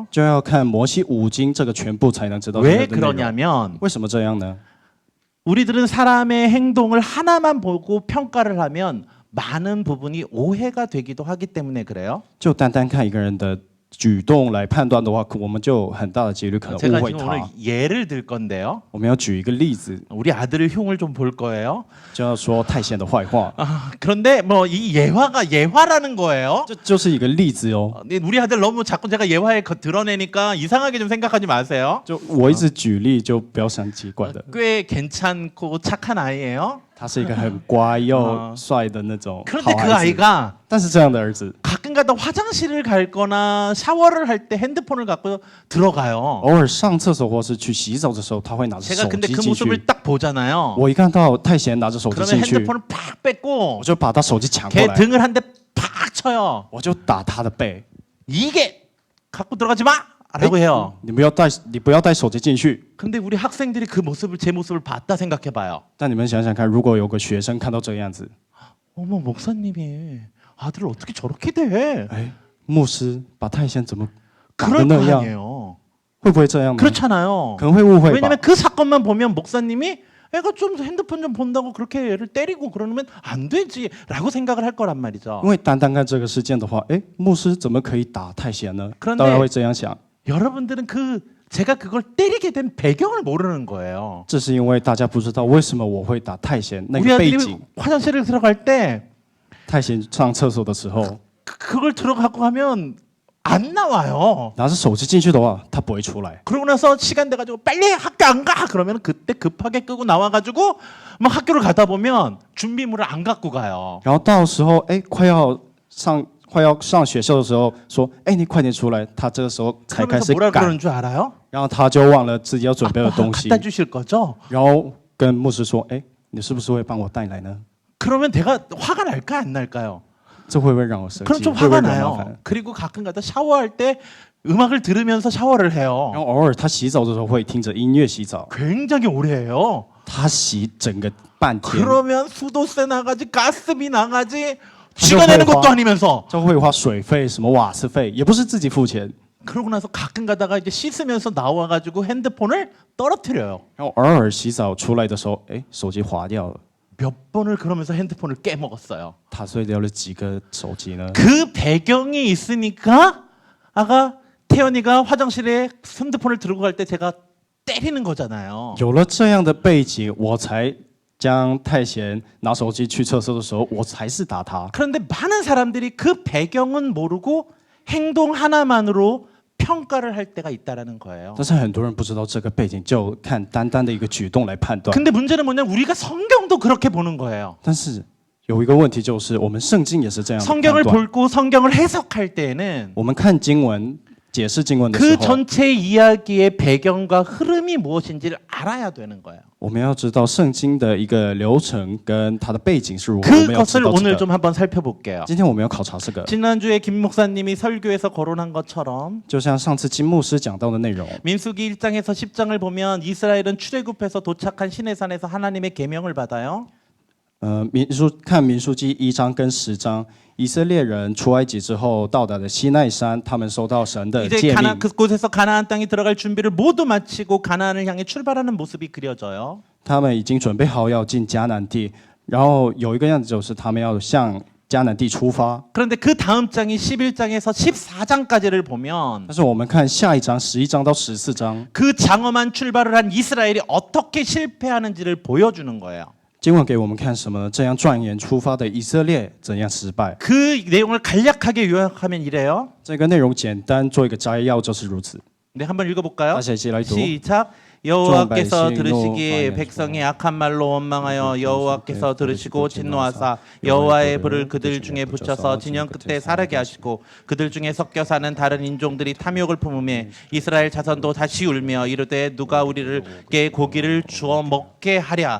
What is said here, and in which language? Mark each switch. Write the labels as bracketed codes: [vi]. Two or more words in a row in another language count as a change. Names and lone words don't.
[zh] 就要看摩西五经这个全部才能知道这 [ko] 왜 [zh] 个的内容。 [ko] 그러냐면 [zh] 为什么这样呢？ [ko] 우리들은 사람의 행동을 하나만 보고 평가를 하면 많은 부분이 오해가 되기도 하기 때문에 그래요. [zh] 就单单看一个人的举动来判断的话，我们就很大的几率可能 [ko] 제가 [zh] 误会 [ko] 지금 오늘 [zh] 他。 [ko] 예를 들 건데요. [zh] 我们要举一个例子， [ko] 우리 아들의 흉을 좀 볼 거예요. [zh] 就要说太贤的坏话， [ko] 그런데 뭐 이 예화가 예화라는 거예요. [zh] 这就是一个例子哦。 [ko] 근데 우리 아들 너무 자꾸 제가 예화에 드러내니까 이상하게 좀 생각하지 마세요. [zh] 就我一直举例，就不要想奇怪的。 [ko] 꽤 괜찮고 착한 아이예요. [zh] 他是一个很乖又帅的那种好 [ko] 그런데 그 [zh] 孩子， [ko] 아이가 [zh] 但是这样的儿子， [ko] 가끔가다 화장실을 갈 거나 샤워를 할 때 핸드폰을 갖고 들어가요. [zh] 偶尔上厕所或是去洗澡的时候，他会拿着 [ko] 제가 [zh] 手 [ko] 근데 [zh] 机 [ko] 그 [zh] 进 [ko] 모습을 [zh] 去。 [ko] 딱 보잖아요. [zh] 我一看到太贤拿着手机 [ko] 그러면 [zh] 进去， [ko] 핸드폰을 팍 뺏고 [zh] 我就把他手机抢过 [ko] 걔 [zh] 来， [ko] 등을 한 대 팍 쳐요. [zh] 我就打他的背。 [ko] 이게 갖고 들어가지 마라고 해요. [zh] 你不要带手机进去。 [ko] 근데 우리 학생들이 그 모습을 제 모습을 봤다 생각해 봐요. [zh] 但你们想想看，如果有个学生看到这个样子， [ko] 어머 목사님이 아들을 어떻게 저렇게 대? [zh] 哎，牧师把太贤怎么打的 [ko] 그럴 [zh] 那 [ko] 거 [zh] 样， [ko] 아니에요. [zh] 会不会这样呢？ [ko] 그렇잖아요. [zh] 可能会误会吧 [ko] 왜냐면 。그 사건만 보면 목사님이 애가 좀 핸드폰 좀 본다고 그렇게 애를 때리고 그러면 안 되지라고 생각을 할 거란 말이죠. [zh] 因为单单看这个事件的话，哎，牧师怎么可以打太贤呢？ [ko] 그런데 [zh] 当然会这样想。 [ko] 여러분들은 제가 그걸 때리게 된 배경을 모르는 거예요. [zh] 这是因为大家不知道为什么我会打太贤那 [ko] 우리 [zh] 个背 [ko] 아들이 [zh] 景。 [ko] 화장실을 들어갈 때 [zh] 太贤上厕所的时候， [ko] 그걸 들어가고 하면 안 나와요. [zh] 拿着手机进去的话，他不会出来。 [ko] 그러고 나서 시간 돼가지고 빨리 학교 안 가. 그러면 그때 급하게 끄고 나와가지고 막 학교를 가다 보면 준비물을 안 갖고 가요. [zh] 然后到时候，哎，快要上学校的时候，说，哎，你快点出来。他这个时候才开 [ko] 그러면서 [zh] 始 [ko] 뭐라 [zh] 赶， [ko] 그러는 줄 알아요? [zh] 然后他就忘了自己要准备的 [ko] 아빠 [zh] 东西， [ko] 갖다 주실 거죠? [zh] 然后跟牧师说，哎，你是不是会帮我带来呢？ [ko] 그러면 내가 화가 날까 안 날까요? [zh] 这会不会让我生 [ko] 그럼 [zh] 气？ [ko] 좀 [zh] 会不会 [ko] 화가 [zh] 惹麻 [ko] 나요. [zh] 烦？ [ko] 그리고 가끔가다 샤워할 때 음악을 들으면서 샤워를 [zh] 然 [ko] 해요. [zh] 后偶尔他洗澡的时候会听着音乐洗澡， [ko] 굉장히 오래 해요. [zh] 他洗整个半天， [ko] 그러면 수도세 나가지 가스비 나가지 지가 내는 것도 아니면서 [zh] 就会花水费、什么瓦斯费，也不是自己付钱。 [ko] 그러고 나서 가끔 가다가 이제 씻으면서 나와가지고 핸드폰을 떨어뜨려요. [zh] 然后偶尔洗澡出来的时候，哎，手机滑掉了， [ko] 몇 번을 그러면서 핸드폰을 깨먹었어요. [zh] 他碎掉了几个手机呢？ [ko] 그 배경이 있으니까 아가 태연이가 화장실에 핸드폰을 들고 갈 때 제가 때리는 거잖아요. [zh] 有了这样的背景，我才将太贤拿手机去厕所的时候，我才是打他。 [ko] 그런데 많은 사람들이 그 배경은 모르고 행동 하나만으로 평가를 할 때가 있다라는 거예요. [zh] 但是很多人不知道这个背景，就看单单的一个举动来判断。 [ko] 근데 문제는 뭐냐면 우리가 성경도 그렇게 보는 거예요. [zh] 但是有一个问题就是，我们圣经也是这样的判 [ko] 성경을 [zh] 断。 [ko] 보고 성경을 해석할 때에는 [zh] 我们看经文、解释经文的时 [ko] 그 [zh] 候， [ko] 전체 이야기의 배경과 흐름이 무엇인지를 알아야 되는 거예요. [zh] 我们要知道圣经的一个流程跟它的背景是如何。我们要知 [ko] 그것을 [zh] 道这 [ko] 오늘 [zh] 个。 [ko] 좀 한번 살펴볼게요. [zh] 今天我们要考察这个， [ko] 지난주에 김 목사님이 설교에서 거론한 것처럼 [zh] 就像上次金牧师讲到的内容， [ko] 민수기 1장에서 10장을 보면 이스라엘은 출애굽해서 도착한 시내산에서 하나님의 계명을 받아요. [zh] 民数记1章跟10章，以色列人出埃及之后到达了西奈山，他们收到神的 [ko] 이제 [zh] 诫命。 [ko] 그곳에서 가나안 땅에 들어갈 준비를 모두 마치고 가나안을 향해 출발하는 모습이 그려져요. [zh] 他们已经准备好要进迦南地，然后有一个样子就是他们要向迦南地出发。 [ko] 그런데 그 다음 장이 11장에서 14장까지를 보면 [zh] 但是我们看下一章11章到14章， [ko] 그 장엄한 출발을 한 이스라엘이 어떻게 실패하는지를 보여주는 거예요. [zh] 经文给我们看什么呢？这样转眼出发的以色列怎样失败？ [ko] 그 내용을 간략하게 요약하면 이래요. [zh] 这个内容简单做一个摘要就是如此。 [ko] 네, 한번 읽어볼까요? [zh] 大家一起来读。 [ko] 시작. 여호와께서 종 들으시기에 백성이 백성이 악한 말로 원망하여 여호와께서 들으시고 진노하사 여호와의 불을 그들 중에 붙여서 진영 끝에 사르게 하시고 그들 중에 섞여 사는 다른 인종들이 탐욕을 품음에 이스라엘 자손도 다시 울며 이르되 누가 우리에게 고기를 주어 먹게 하랴.